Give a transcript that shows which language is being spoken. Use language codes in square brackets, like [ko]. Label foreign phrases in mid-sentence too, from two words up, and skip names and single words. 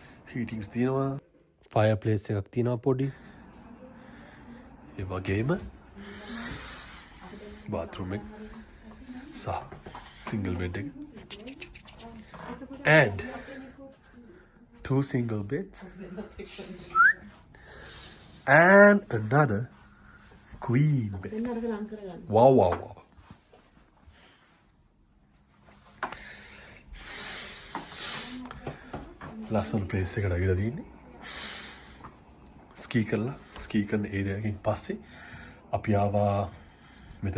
[si] හීටින්ග්ස් තියෙනවා [en] fire place [si] එකක් තියෙනවා පොඩි ඒ වගේම බාත්රූම් එක සහ [en] single bed [si] එක [en] and 2 single beds and another queen bed. [si] Wow. ලස්සන ප්ලේස් එකට ඇවිල්ලා තියෙන්නේ. ස්කී කරන ඒරියා එකකින් පස්සේ අපි ආවා මෙතන නතර වෙන්න.